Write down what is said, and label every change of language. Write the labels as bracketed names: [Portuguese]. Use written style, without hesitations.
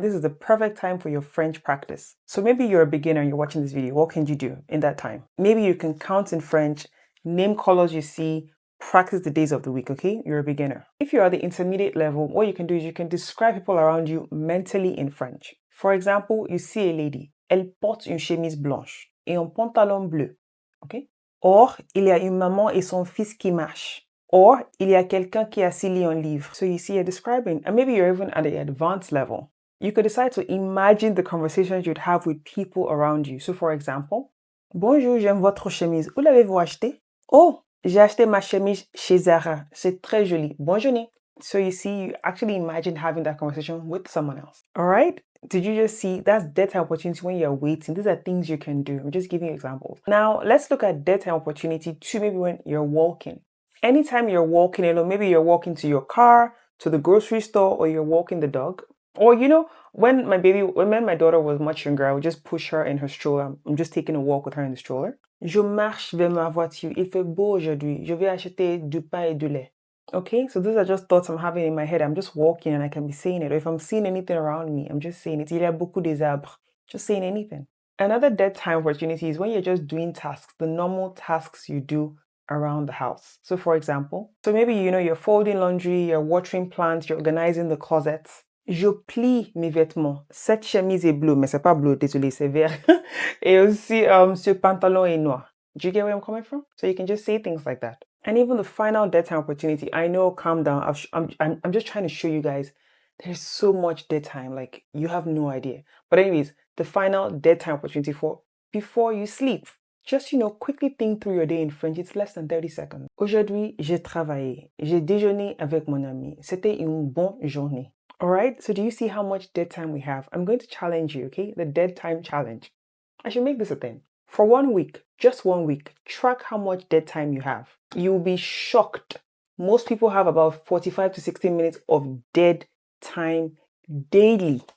[English] This is the perfect time for your French practice. So maybe you're a beginner and you're watching this video. What can you do in that time? Maybe you can count in French, name colors you see, practice the days of the week, okay? You're a beginner. If you're at the intermediate level, what you can do is you can describe people around you mentally in French. For example, you see a lady. [French] Elle porte une chemise blanche et un pantalon bleu, okay? Or, il y a une maman et son fils qui marchent. Or, il y a quelqu'un qui a scellé un livre. [English] So you see, you're describing, and maybe you're even at the advanced level. You could decide to imagine the conversations you'd have with people around you. So for example, [French] bonjour, j'aime votre chemise. Où l'avez-vous acheté? Oh, j'ai acheté ma chemise chez Zara. C'est très joli. Bonne journée. [English] So you see, you actually imagine having that conversation with someone else. All right? Did you just see? That's dead time opportunity when you're waiting. These are things you can do. I'm just giving you examples. Now, let's look at dead time opportunity two, maybe when you're walking. Anytime you're walking alone, maybe you're walking to your car, to the grocery store, or you're walking the dog. Or, when my daughter was much younger, I would just push her in her stroller. I'm just taking a walk with her in the stroller. [French] Je marche vers ma voiture. Il fait beau aujourd'hui. Je vais acheter du pain et du lait. [English] Okay, so these are just thoughts I'm having in my head. I'm just walking and I can be saying it. Or if I'm seeing anything around me, I'm just saying it. [French] Il y a beaucoup des arbres. [English] Just saying anything. Another dead time opportunity is when you're just doing tasks, the normal tasks you do around the house. So for example, maybe you're folding laundry, you're watering plants, you're organizing the closets. [French] Je plie mes vêtements. Cette chemise est bleue, mais c'est pas bleu, désolé, c'est vert. Et aussi, ce pantalon est noir. [English] Do you get where I'm coming from? So you can just say things like that. And even the final dead time opportunity, I know, calm down. I'm just trying to show you guys there's so much dead time, like you have no idea. But anyways, the final dead time opportunity for before you sleep. Just, quickly think through your day in French. It's less than 30 seconds. [French] Aujourd'hui, j'ai travaillé. J'ai déjeuné avec mon ami. C'était une bonne journée. [English] All right, so do you see how much dead time we have? I'm going to challenge you, okay? The dead time challenge. I should make this a thing. For 1 week, just 1 week, track how much dead time you have. You'll be shocked. Most people have about 45 to 60 minutes of dead time daily.